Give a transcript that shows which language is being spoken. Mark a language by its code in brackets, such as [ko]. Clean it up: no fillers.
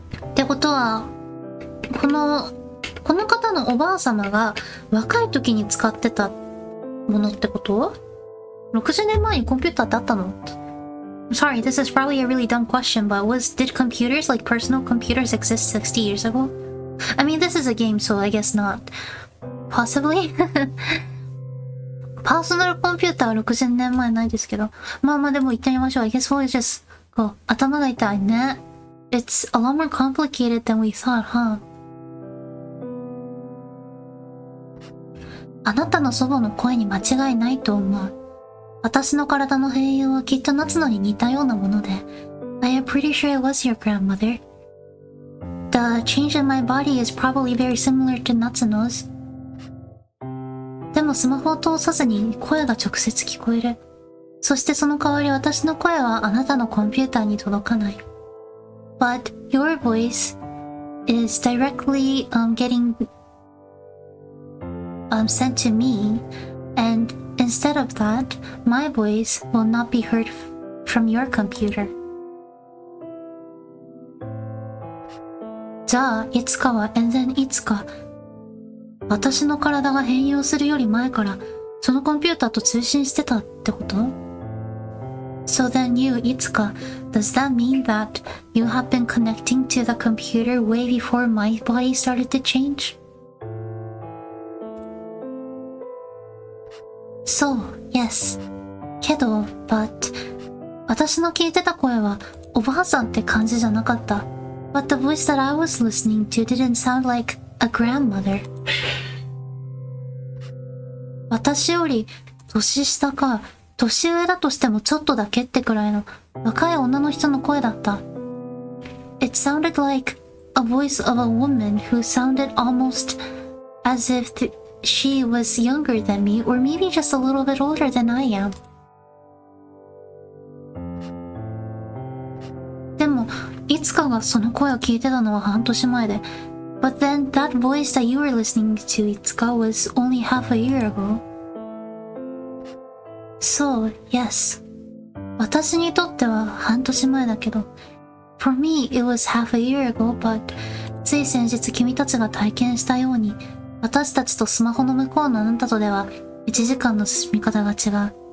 [ja] ってことは、この方のおばあ様が若い時に使ってたものってこと？ 60 年前にコンピューターってあったの？ [en] Sorry, this is probably a really dumb question, but did computers, like personal computers, exist 60 years ago? I mean, this is a game, so I guess not. Possibly? [ja] パーソナルコンピューターは60年前ないですけど。まあでも行ってみましょう。 [en] I guess we'll just go. [ja] 頭が痛いね。 [en] It's a lot more complicated than we thought, huh? [ja] あなたの祖母の声に間違いないと思う。私の体の変容はきっと夏野に似たようなもので。 [en] I am pretty sure it was your grandmother. The change in my body is probably very similar to Natsuno's. [ja] でもスマホを通さずに声が直接聞こえる。そしてその代わり私の声はあなたのコンピューターに届かない。 [en] But your voice is directly getting sent to me, and instead of that, my voice will not be heard from your computer. [ja] じゃあ、いつかは、 [en] and then [ja] いつか、私の体が変容するより前から、そのコンピューターと通信してたってこと？ [en] So then you, いつか、does that mean that you have been connecting to the computer way before my body started to change? [ja] そう、 [en] yes. [ja] けど、 [en] but [ja] 私の聞いてた声はおばあさんって感じじゃなかった。 [en] But the voice that I was listening to didn't sound like a grandmother. [ja] 私より年下か年上だとしてもちょっとだけってくらいの若い女の人の声だった。 [en] It sounded like a voice of a woman who sounded almost as if she was younger than me, or maybe just a little bit older than I am. [ja] でも、いつかがその声を聞いてたのは半年前で。 [en] But then that voice that you were listening to, いつか was only half a year ago. So, yes. [ja] 私にとっては半年前だけど。 [en] For me, it was half a year ago, but [ja] つい先日君たちが体験したように、私たちとスマホの向こうのあなたとでは、時間の進み方が違う。